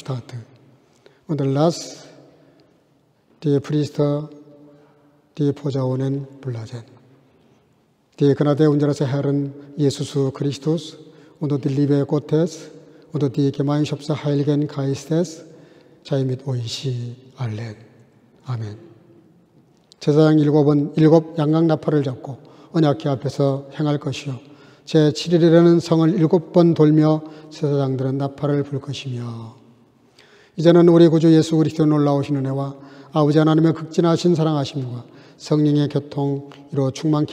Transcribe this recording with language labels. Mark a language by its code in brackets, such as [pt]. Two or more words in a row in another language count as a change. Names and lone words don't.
[de] Und lass die Priester die Posaune blasen. Die Gnade unseres Herrn Jesus Christus und die Liebe Gottes und die Gemeinschaft des Heiligen Geistes sei mit euch allen. [ko] 아멘. 제사장 7은 7 양강나팔을 잡고 언약궤 앞에서 행할 것이요 제7일에는 성을 7번 돌며 제사장들은 나팔을 불 것이며, 이제는 우리 구주 예수 그리스도의 놀라우신 은혜와 아버지 하나님의 극진하신 사랑하심과 성령의 교통으로 충만케